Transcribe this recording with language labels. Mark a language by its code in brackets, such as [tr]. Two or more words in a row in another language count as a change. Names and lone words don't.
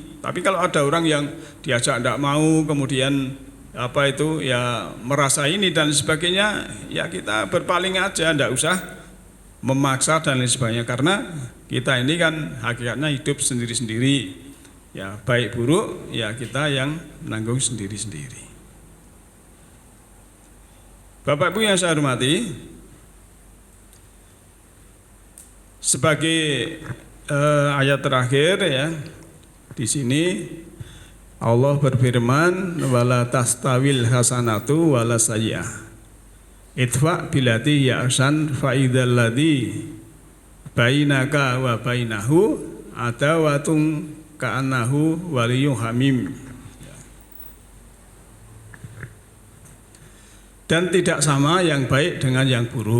[id] Tapi kalau ada orang yang diajak tidak mau, kemudian ya merasa ini dan sebagainya, ya kita berpaling aja, tidak usah memaksa dan lain sebagainya, karena kita ini kan hakikatnya hidup sendiri-sendiri, ya baik buruk ya kita yang menanggung sendiri-sendiri. Bapak Ibu yang saya hormati, sebagai ayat terakhir ya di sini Allah berfirman, [ar] ولا تستوي الحسنة ولا السيئة ادفع بالتي هي أحسن فإذا الذي بينك وبينه عداوة كأنه ولي حميم. [id] Dan tidak sama yang baik dengan yang buruk.